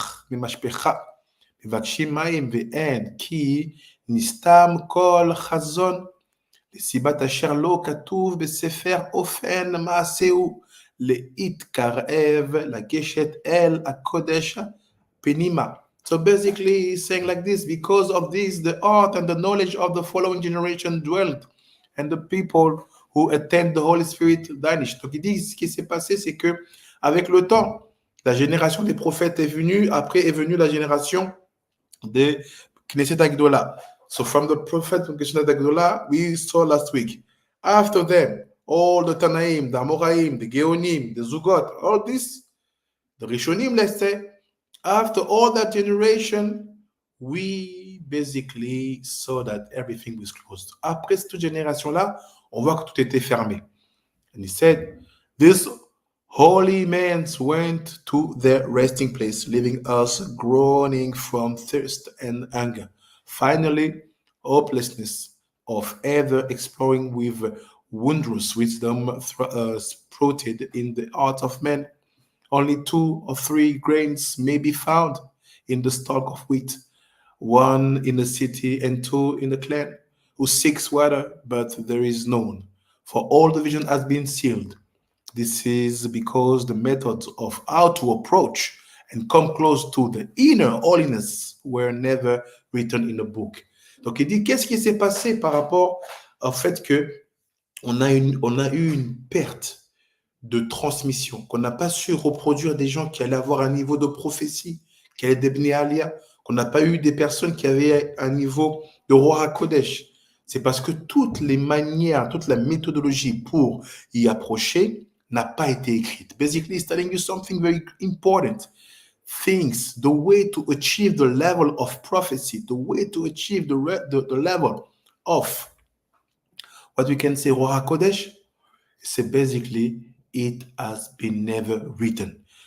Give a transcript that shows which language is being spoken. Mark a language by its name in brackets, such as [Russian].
[Hebrew] ממשפחה, מבקשים מים ואין, כי נסתם כל חזון, לסיבת אשר לא כתוב בספר אופן מעשהו, להתקרב לגשת אל הקודש פנימה. [English] So basically he's saying like this, because of this, the art and the knowledge of the following generation dwelt, and the people who attend the Holy Spirit vanished. [French] Donc il dit, ce qui s'est passé, c'est que avec le temps, la génération des prophètes est venue, après est venue la génération des Knesset Agdola. [English] So from the prophet of Knesset Agdola, we saw last week. After them, all the Tanaim, the Amoraim, the Geonim, the Zugot, all this, the Rishonim, let's say, after all that generation, we basically saw that everything was closed. [French] Après cette génération-là, on voit que tout était fermé. [English] And he said, these holy men went to their resting place, leaving us groaning from thirst and hunger. Finally, hopelessness of ever exploring with wondrous wisdom sprouted in the heart of man. Only 2 or 3 grains may be found in the stalk of wheat, 1 in the city and 2 in the clan, who seeks water, but there is none. For all the vision has been sealed. This is because the methods of how to approach and come close to the inner holiness were never written in a book. [French] Donc il dit qu'est-ce qui s'est passé par rapport au fait que on a eu une perte de transmission, qu'on n'a pas su reproduire des gens qui allaient avoir un niveau de prophétie, qui allaient devenir alia, qu'on n'a pas eu des personnes qui avaient un niveau de roi Kodesh. C'est parce que toutes les manières, toute la méthodologie pour y approcher n'a pas été écrite. [English] Basically, it's telling you something very important. Things, the way to achieve the level of prophecy, the way to achieve the level of what we can say roi Kodesh, c'est basically it has been never written.